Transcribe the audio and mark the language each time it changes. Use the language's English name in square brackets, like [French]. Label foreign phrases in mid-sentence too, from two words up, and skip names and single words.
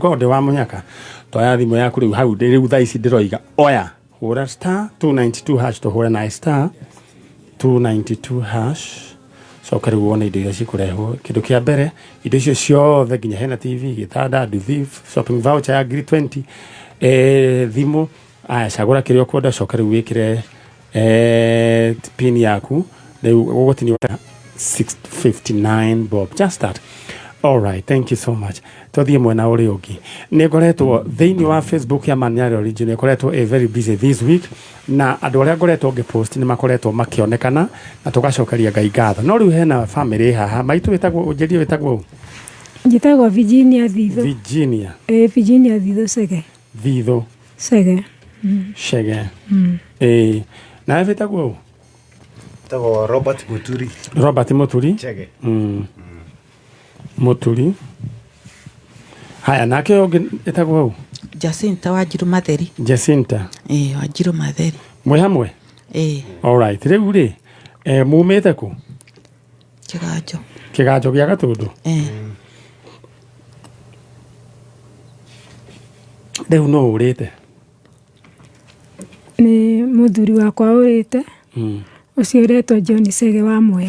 [Kikuyu] gode wa munyaka to ya thimo yaku riu hau riu thaa ici ndiroiga oya hura star 292 hash to hura na star 292 hash so karibu wona indo iria cikurehwo kindu kia mbere indo icio ciothe nginya hena TV gitanda nduthi [English] shopping voucher [Kikuyu] ya ngiri 20 thimo aya cagura kiria ukwenda coka riu wikire pin yaku riu gugutini 659 bob [English] just that. All right, thank you so much. [Kikuyu] Tothie mwena uri ungi ni ngoretwo thiini wa Facebook ya Manyari Original ngoretwo [English] very busy this week [Kikuyu] na andu aria ngoretwo ngipost ni makoretwo makionekana na tugacokeria Ngai ngatho no riu hena family haha maitu witagwo unjirie witagwo njitagwo Virginia Thitho. Virginia Virginia Thitho Sege. Thitho Sege. Shege. Na witagwo tago Robert Muturi. Robert Muturi. Chege. Muturi. Haya nake onge etagwo Jacinta Wanjiru Matheri. Jacinta. Wanjiru Matheri. Mwe hamwe? [English] All right. [Kikuyu] Riu ri mumete ku? Kiganjo. Kiganjo gya Gatundu. Riu no urite? Ni muthuri wakwa urite. Ucio uretwo John Shege wa Mwea.